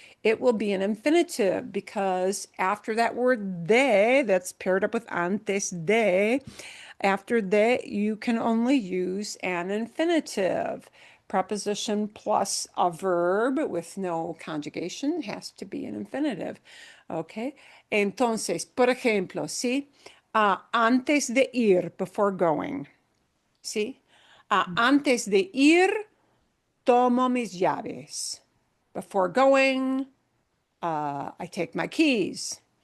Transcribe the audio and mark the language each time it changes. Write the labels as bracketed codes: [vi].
[en] It will be an infinitive because after that word de, that's paired up with antes de, after de, you can only use an infinitive. Preposition plus a verb with no conjugation has to be an infinitive. Okay. [es] Entonces, por ejemplo, ¿sí? Antes de ir, [en] before going. [es] ¿Sí? Antes de ir, tomo mis llaves. [en] Before going, I take my keys.